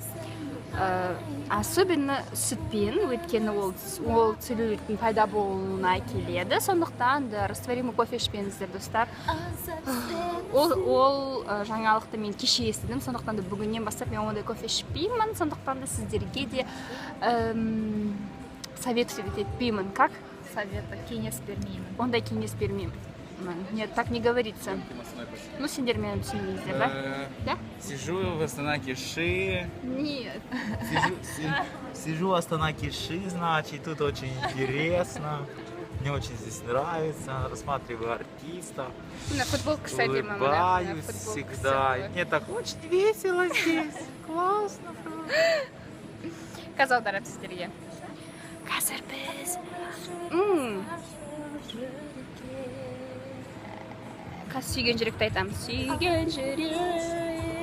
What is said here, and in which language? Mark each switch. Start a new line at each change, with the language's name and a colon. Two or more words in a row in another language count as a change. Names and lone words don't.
Kazakh: Особенно сүтпен, өйткені ол целлюлиттің пайда болуына келеді. Сондықтан да
Russian: растворимый кофе
Kazakh: ішпеңіздер, достар. Ол жаңалықты мен кеше естідім. Сондықтан да бүгіннен бастап мен ондай кофе ішпеймін. Сондықтан да сіздерге де совет етпеймін.
Russian: Как? Совета,
Kazakh: кеңес бермеймін. Ондай кеңес бермеймін.
Russian: Нет, так не говорится.
Kazakh: Сендер мені түсінбейсіздер, да?
Russian: Да? Сижу в Астана Киши. Нет. Сижу в Астана Киши, значит, тут очень интересно. Мне очень здесь нравится, рассматриваю артистов. На футболку садим, улыбаюсь всегда. Мне так очень весело здесь. Классно.
Kazakh: Қазір аударып сіздерге. Қазір біз қазір сүйген жүректі айтамыз. Сүйген жүрек.